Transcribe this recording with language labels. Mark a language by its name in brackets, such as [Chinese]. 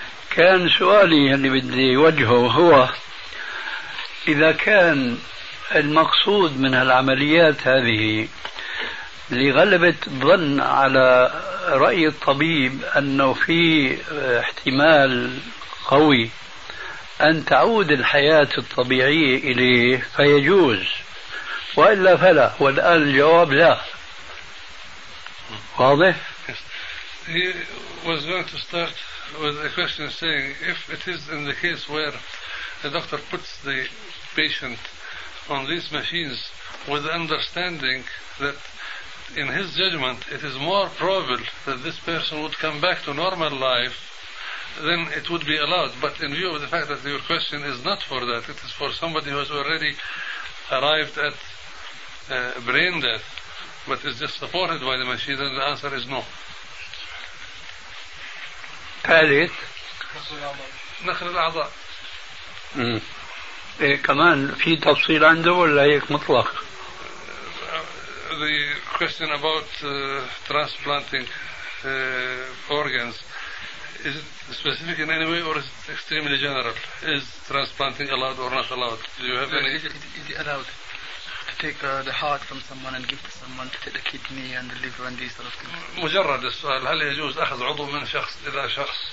[Arabic] كان سؤالي اللي بدي وجهه هو إذا كان المقصود من العمليات هذه لغلبة ظن على رأي الطبيب أنه في احتمال قوي أن تعود الحياة الطبيعية إليه فيجوز، وإلا فلا، والآن الجواب لا. واضح؟ [English] He was going to start with a question saying if it is in the case where the doctor puts the patient on these machines with the understanding that in his judgment it is more probable that this person would come back to normal life, then it would be allowed. But in view of the fact that your question is not for that, it is for somebody who has already arrived at brain death but is just supported by the machine, then the answer is no. [Arabic] ثالث نخل الأعضاء. إيه كمان في تفصيل عنده ولا هيك مطلق؟ [English] The question about transplanting organs, is it specific in any way or is it extremely general? Is transplanting allowed or not allowed? Do you have any? Is it allowed to take the heart from someone and give to someone to take the kidney and the liver and these sort of things? [Arabic] مجرد السؤال، هل يجوز أخذ عضو من شخص إلى شخص؟